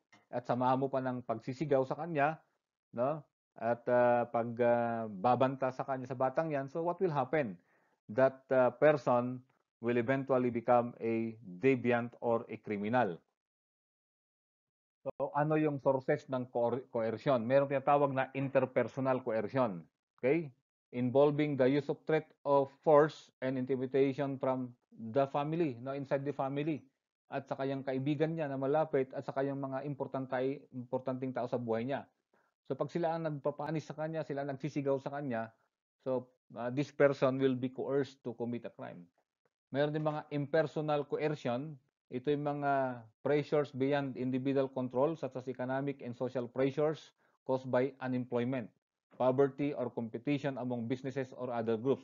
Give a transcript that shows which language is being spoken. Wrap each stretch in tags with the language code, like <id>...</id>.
<tl>At samahan mo pa ng pagsisigaw sa kanya, no? At pagbabanta sa kanya sa batang yan,</tl> <en>so what will happen? That person will eventually become a deviant or a criminal.</en> <tl>So, ano yung sources ng coercion? Merong tinatawag na interpersonal coercion. Okay?</tl> <en>Involving the use of threat of force and intimidation from the family, no, inside the family.</en> <tl>At sa kanyang kaibigan niya na malapit at sa kanyang mga importanteng tao sa buhay niya. So, pag sila ang nagpapanis sa kanya, sila ang nagsisigaw sa kanya,</tl> <en>so this person will be coerced to commit a crime.</en> <tl>Meron din mga impersonal coercion. Ito yung mga</tl> <en>pressures beyond individual control such as economic and social pressures caused by unemployment, poverty, or competition among businesses or other groups.</en>